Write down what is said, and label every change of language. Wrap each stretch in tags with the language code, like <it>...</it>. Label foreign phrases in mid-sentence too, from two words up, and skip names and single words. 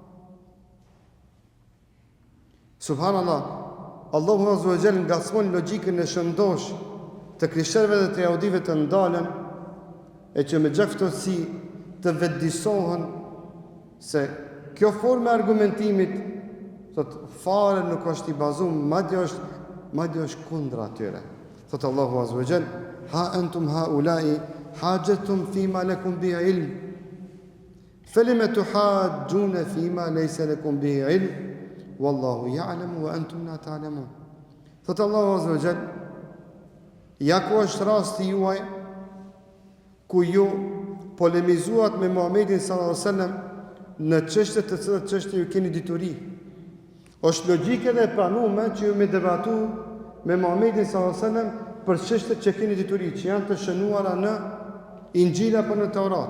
<sq>Subhanallah, Allahu</sq> <ar>عز وجل</ar> <sq>ngacmon logjikën e shëndosh të krishterëve dhe të jahudive të ndalen e që me gjaftësi të vetëdijsohen se kjo formë e argumentimit thot fare nuk është i bazuar, madje është kundër atyre. Thot Allahu</sq> <ar>عز وجل, ها أنتم هؤلاء حاججتم فيما لكم به علم. فلم تحاجون فيما ليس لكم به علم. والله يعلم وأنتم لا تعلمون.</ar> <sq>Thot Allahu</sq> <ar>عز وجل,</ar> <sq>ja ku është rasti juaj ku ju polemizuat me Muhamedit</sq> <ar>صلى الله عليه وسلم</ar> <sq>në çështje të cilat çështje ju keni dituri. Është logjike dhe e pranueshme që ju me debatu me Muhamedit</sq> <ar>صلى الله عليه وسلم</ar> <sq>për çështjet që keni dituri, që janë të shënuara në Injil apo në Taurat.</sq>